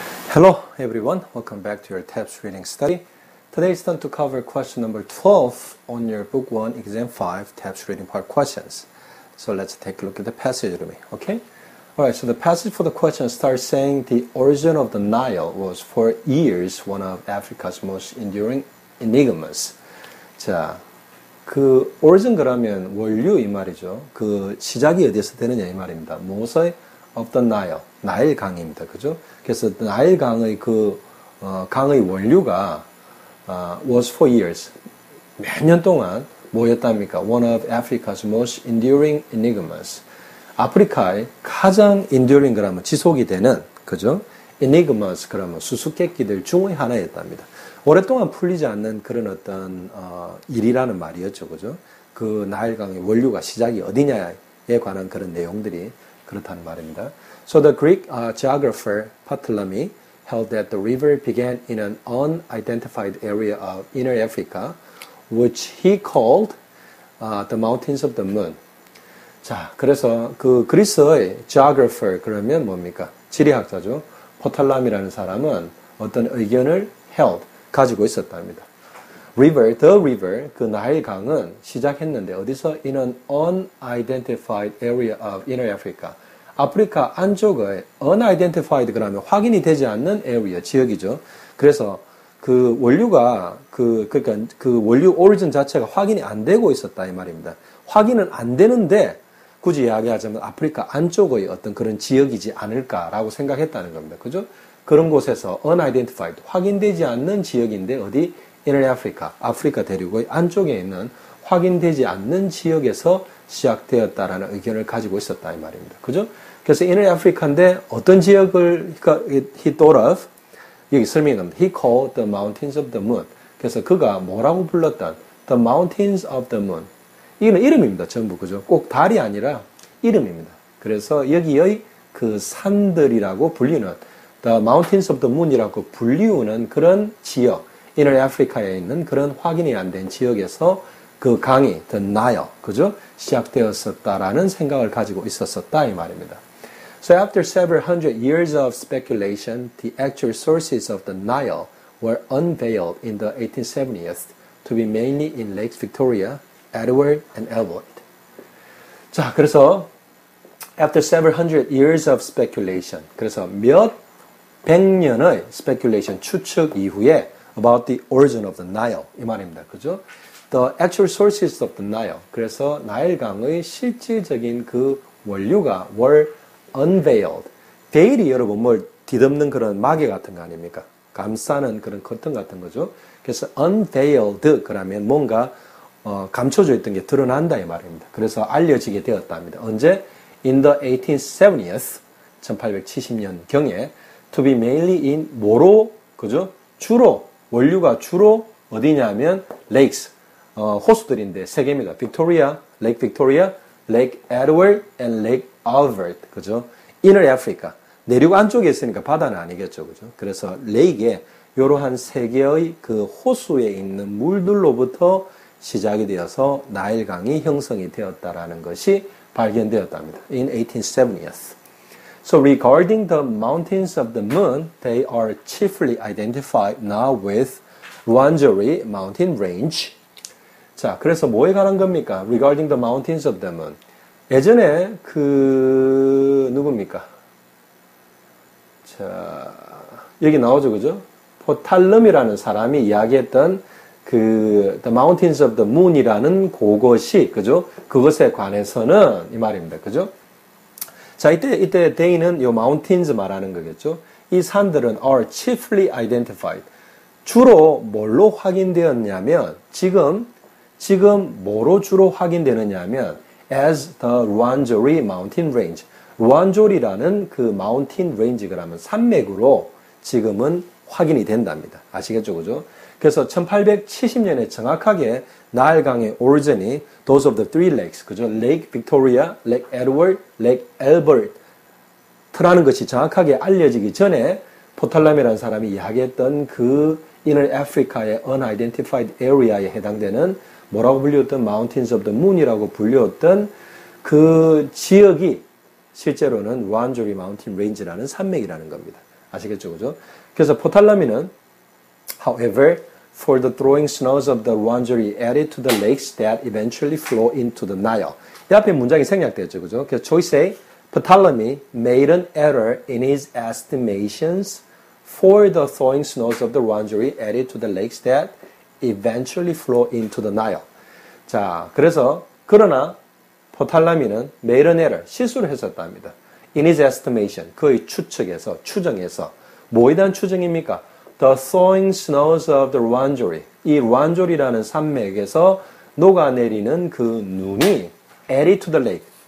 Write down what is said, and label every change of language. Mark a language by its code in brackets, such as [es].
[en] Hello everyone, welcome back to your Teps reading study. Today is time to cover question number 12 on your book 1 exam 5 Teps reading part questions. So let's take a look at the passage with me, okay? Alright, so the passage for the question starts saying the origin of the Nile was for years one of Africa's most enduring enigmas. [ko] 자, 그 origin 그러면 원류 이 말이죠. 그 시작이 어디에서 되느냐 이 말입니다. 무엇의 [en] of the Nile, [ko] 나일 강입니다. 그죠? 그래서 나일 강의 강의 원류가 [en] was for years, [ko] 몇 년 동안 뭐였답니까? [en] One of Africa's most enduring enigmas. [ko] 아프리카의 가장 enduring 그러면 지속이 되는, 그죠? enigmas 그러면 수수께끼들 중의 하나였답니다. 오랫동안 풀리지 않는 그런 어떤 일이라는 말이었죠, 그죠? 그 나일 강의 원류가 시작이 어디냐에 관한 그런 내용들이 그렇다는 말입니다. [en] So the Greek geographer Ptolemy held that the river began in an unidentified area of inner Africa, which he called the mountains of the moon. [ko] 자, 그래서 그 그리스의 geographer 그러면 뭡니까? 지리학자죠. 포탈람이라는 사람은 어떤 의견을 held, 가지고 있었답니다. [en] River, the river, [ko] 그 나일 강은 시작했는데 어디서? [en] In an unidentified area of inner Africa. [ko] 아프리카 안쪽의 unidentified 그러면 확인이 되지 않는 area, 지역이죠. 그래서 그 원류가 그러니까 그 원류 origin 자체가 확인이 안 되고 있었다 이 말입니다. 확인은 안 되는데 굳이 이야기하자면 아프리카 안쪽의 어떤 그런 지역이지 않을까라고 생각했다는 겁니다. 그죠? 그런 곳에서 unidentified, 확인되지 않는 지역인데 어디? [en] Inner Africa, [ko] 아프리카 대륙의 안쪽에 있는 확인되지 않는 지역에서 시작되었다라는 의견을 가지고 있었다 이 말입니다. 그죠? 그래서 Inner Africa인데 어떤 지역을 [en] he thought of? [ko] 여기 설명이 나옵니다. [en] He called the mountains of the moon. [ko] 그래서 그가 뭐라고 불렀던 [en] the mountains of the moon. [ko] 이거는 이름입니다. 전부 그죠? 꼭 달이 아니라 이름입니다. 그래서 여기의 그 산들이라고 불리는 [en] the mountains of the moon [ko] 이라고 불리우는 그런 지역, Inner Africa에 있는 그런 확인이 안 된 지역에서 그 강이, [en] the Nile, [ko] 그죠? 시작되었었다라는 생각을 가지고 있었었다 이 말입니다. [en] So after several hundred years of speculation, the actual sources of the Nile were unveiled in the 1870s to be mainly in Lakes Victoria, Edward, and Albert. [ko] 자, 그래서 [en] after several hundred years of speculation, [ko] 그래서 몇 백 년의 [en] speculation, [ko] 추측 이후에 [en] about the origin of the Nile [ko] 이 말입니다. 그죠? [en] The actual sources of the Nile. [ko] 그래서 나일강의 실질적인 그 원류가 [en] were unveiled. [ko] veil이 여러분 뭘 뒤덮는 그런 마개 같은 거 아닙니까? 감싸는 그런 커튼 같은 거죠. 그래서 unveiled 그러면 뭔가 감춰져 있던 게 드러난다 이 말입니다. 그래서 알려지게 되었답니다. 언제? [en] In the 1870s [ko] 1870년경에 [en] to be mainly in [ko] 뭐로? 그죠? 주로 원류가 주로 어디냐면 lakes 호수들인데 세 개입니다. 빅토리아, 레이크 빅토리아, 레이크 에드워드, and 레이크 알버트. 그죠? [en] Inner Africa. [ko] 내륙 안쪽에 있으니까 바다는 아니겠죠. 그죠? 그래서 레이크에 이러한 세 개의 그 호수에 있는 물들로부터 시작이 되어서 나일강이 형성이 되었다라는 것이 발견되었답니다. [en] In 1870s. So regarding the mountains of the moon, they are chiefly identified now with Rwenzori Mountain Range. [ko] 자, 그래서 뭐에 관한 겁니까? [en] Regarding the mountains of the moon. [ko] 예전에 누굽니까? 자, 여기 나오죠, 그죠? 포탈럼이라는 사람이 이야기했던 [en] the mountains of the moon [ko] 이라는 그것이, 그죠? 그것에 관해서는 이 말입니다, 그죠? 자, 이때 they는 요 mountains 말하는 거겠죠? 이 산들은 [en] are chiefly identified. [ko] 주로 뭘로 확인되었냐면, 지금 뭐로 주로 확인되느냐면, [en] as the Rwenzori Mountain Range. [ko] 루안조리라는 그 mountain range 그러면 산맥으로 지금은 확인이 된답니다. 아시겠죠, 그죠? 그래서 1870년에 정확하게 나일강의 origin이 [en] those of the three lakes, [ko] 그죠? Lake Victoria, Lake Edward, Lake Albert라는 것이 정확하게 알려지기 전에 포탈람이라는 사람이 이야기했던 그 Inner Africa의 [en] unidentified area [ko] 에 해당되는 뭐라고 불리웠던 [en] Mountains of the Moon [ko] 이라고 불리웠던 그 지역이 실제로는 루안조리 마운틴 레인지라는 산맥이라는 겁니다. 아시겠죠, 그죠? [en] 그래서 포탈라미는 however, for the throwing snows of the Rwandari added to the lakes that eventually flow into the Nile. [ko] 이 앞에 문장이 생략되었죠, 그죠? [en] 그래서 choice A, Ptolemy made an error in his estimations for the thawing snows of the Rwandari added to the lakes that eventually flow into the Nile. [ko] 자, 그래서 그러나 포탈라미는 [en] made an error, [ko] 실수를 했었답니다. [en] In his estimation, [ko] 그의 추측에서, 추정에서 뭐에 대한 추정입니까? [en] The thawing snows of the Rwandari. [ko] 이 르완조리라는 산맥에서 녹아내리는 그 눈이 [en] added to the lake.